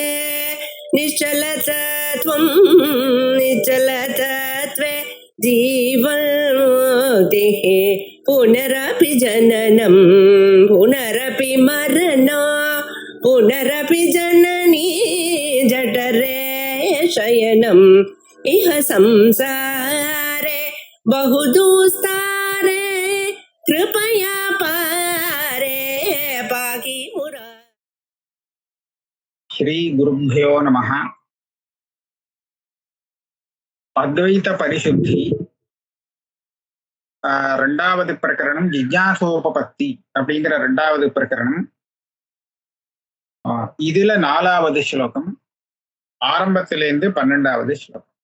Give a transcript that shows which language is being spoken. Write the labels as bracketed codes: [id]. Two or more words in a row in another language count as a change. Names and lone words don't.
[sa] निश्चलतत्वं निश्चलतत्वे जीवन्मुक्तिः पुनरपि जननं पुनरपि मरणं पुनरपि जननी जठरे शयनम् इह संसारे बहुदुस्तारे कृपया पारे पाहि मुरा. श्री गुरुभ्यो नमः. [ta] அத்வைத பரிசுத்தி ரெண்டாவது பிரகரணம் ஜிஜ்ஞாசோபபத்தி அப்படிங்கிற ரெண்டாவது பிரகரணம். இதுல 4வது ஸ்லோகம், ஆரம்பத்திலேருந்து 12வது ஸ்லோகம்.